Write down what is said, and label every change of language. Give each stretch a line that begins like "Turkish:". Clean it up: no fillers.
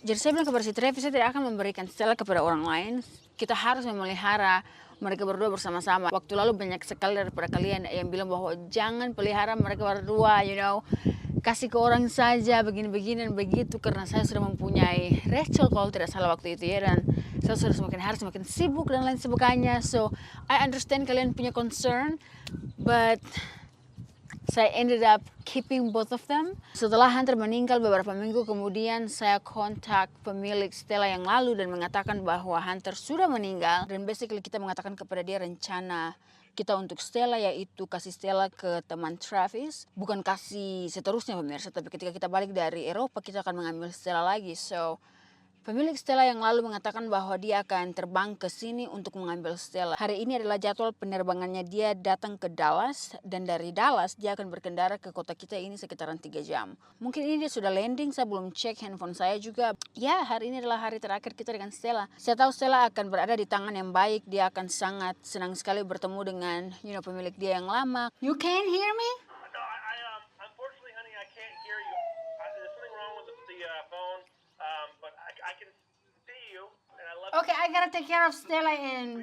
Indonesian: Jadi saya bilang kepada si Travis, saya tidak akan memberikan Stella kepada orang lain. Kita harus memelihara mereka berdua bersama-sama. Waktu lalu banyak sekali daripada kalian yang bilang bahwa jangan pelihara mereka berdua, kasih ke orang saja, begini-begini dan begitu, karena saya sudah mempunyai Rachel kalau tidak salah waktu itu ya, dan saya sudah semakin hari semakin sibuk dan lain sebagainya.
English: So I understand
Indonesian: kalian punya
English: concern, but saya ended up keeping both of them.
Indonesian: Setelah Hunter meninggal beberapa minggu kemudian, saya kontak pemilik Stella yang lalu dan mengatakan bahwa Hunter sudah meninggal, dan basically kita mengatakan kepada dia rencana kita untuk Stella, yaitu kasih Stella ke teman Travis. Bukan kasih seterusnya pemirsa, tapi ketika kita balik dari Eropa kita akan mengambil Stella lagi. So pemilik Stella yang lalu mengatakan bahwa dia akan terbang ke sini untuk mengambil Stella. Hari ini adalah jadwal penerbangannya, dia datang ke Dallas, dan dari Dallas dia akan berkendara ke kota kita ini sekitaran 3 jam. Mungkin ini dia sudah landing, saya belum cek handphone saya juga. Ya, hari ini adalah hari terakhir kita dengan Stella. Saya tahu Stella akan berada di tangan yang baik, dia akan sangat senang sekali bertemu dengan pemilik dia yang lama.
English: You can hear me? No, unfortunately, honey, I can't hear you. There's something wrong with the phone, but I can see you, and I love you Okay, I gotta take care of Stella and